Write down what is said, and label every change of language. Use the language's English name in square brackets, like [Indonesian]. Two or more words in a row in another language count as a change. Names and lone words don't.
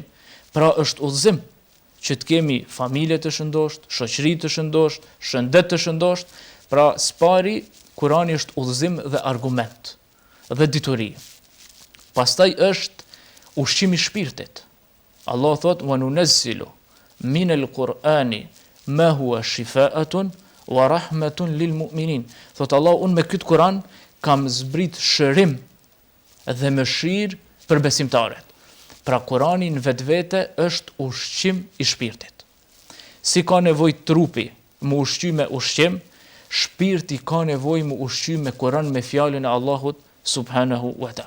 [Albanian] Pra është udhëzim që të kemi familje të shëndosht, shoqëri të shëndosht, shëndet të shëndosht. Pra spari Kurani është udhëzim dhe argument dhe dituri. Pastaj është ushqimi i shpirtit. Allah thot: [Arabic] "وننزل من القرآن ما هو شفاء ورحمة للمؤمنين." [Albanian] Thot Allah, unë me këtë Kur'an kam zbrit shërim dhe mëshirë për besimtarët. Pra Kurani në vetvete është ushqim i shpirtit. Si ka nevojë trupi mu ushqy me ushqim, shpirti ka nevojë mu ushqy me Kur'an, me fjalën e Allahut [Arabic] سبحانه وتعالى.